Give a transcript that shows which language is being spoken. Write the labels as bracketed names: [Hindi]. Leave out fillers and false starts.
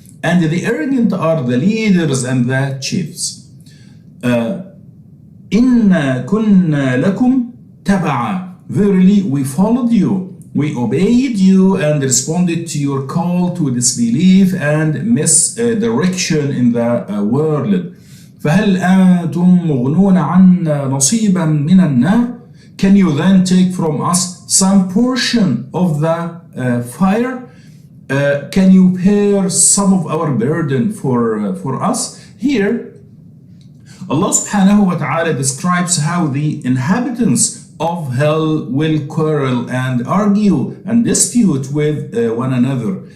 [English] And the arrogant are the leaders and the chiefs. [Arabic] إِنَّا كُنَّا لَكُمْ تَبَعًا. [English] Verily we followed you, we obeyed you and responded to your call to disbelief and misdirection in the world. [Arabic] فهل أنتم مغنون عنا نصيبا من النار. [English] Can you then take from us some portion of the fire? Can you bear some of our burden for us? Here Allah subhanahu wa ta'ala describes how the inhabitants of hell will quarrel and argue and dispute with one another.